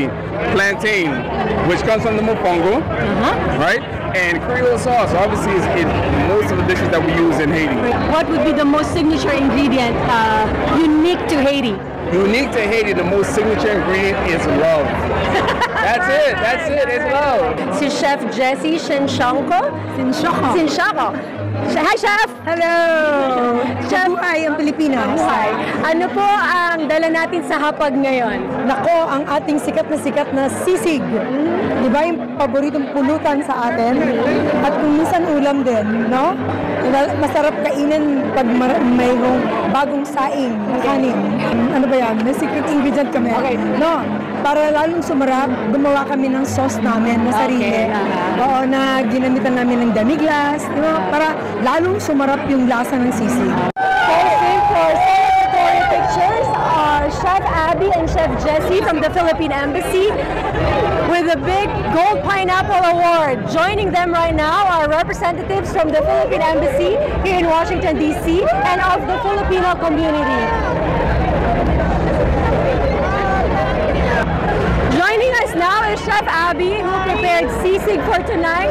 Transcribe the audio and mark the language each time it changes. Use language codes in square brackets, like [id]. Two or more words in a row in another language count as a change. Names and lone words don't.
[en] Plantain, which comes from the mopongo, right? And Creole sauce, obviously, is in most of the dishes that we use in Haiti. What would be the most signature ingredient unique to Haiti? Unique to Haiti, the most signature ingredient is love. That's it, it's love. [tl] Si Chef Jessie Sinshoko. [en] Hi, Chef! Hello! Chef, [tl] Buhay ang Pilipinas. Buhay. Ano po ang dala natin sa hapag ngayon? Nako, ang ating sikat na sisig. Di ba yung paboritong pulutan sa atin? At kung minsan ulam din, no? Masarap kainin pag mayroong bagong saing na kanin. Ano ba yan? May [en] secret ingredient [tl] kami. Okay. No? Para lalong sumarap, gumawa kami ng sauce namin na sarili. Oo, na ginamitan namin ng demi-glace. Di ba? Para lalong sumarap yung lasa ng sisig. [en] Posing for celebratory pictures are Chef Abby and Chef Jessie from the Philippine Embassy with a big Gold Pineapple Award. Joining them right now are representatives from the Philippine Embassy here in Washington, D.C. and of the Filipino community. Joining us now is Chef Abby, who prepared sisig for tonight.